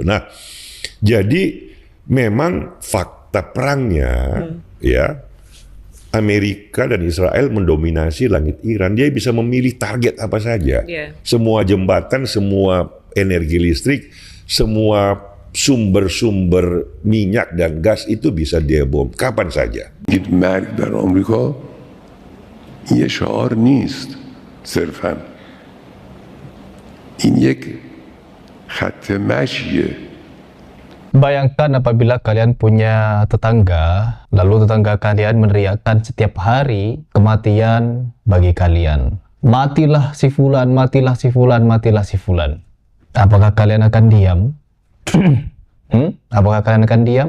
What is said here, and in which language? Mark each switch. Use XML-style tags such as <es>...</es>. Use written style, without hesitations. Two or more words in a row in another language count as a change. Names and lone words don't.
<id>Nah, jadi memang fakta perangnya ya Amerika dan Israel mendominasi langit Iran. Dia bisa memilih target apa saja. Semua jembatan, semua energi listrik, semua sumber-sumber minyak dan gas itu bisa dia bom kapan saja.</id> <fa>مرگ در آمریکا یه شعار نیست صرفاً این یک خط مشیه.</fa> <id>Bayangkan apabila kalian punya tetangga, lalu tetangga kalian meneriakkan setiap hari kematian bagi kalian. Matilah si fulan, matilah si fulan, matilah si fulan. Apakah kalian akan diam? Apakah kalian akan diam?</id>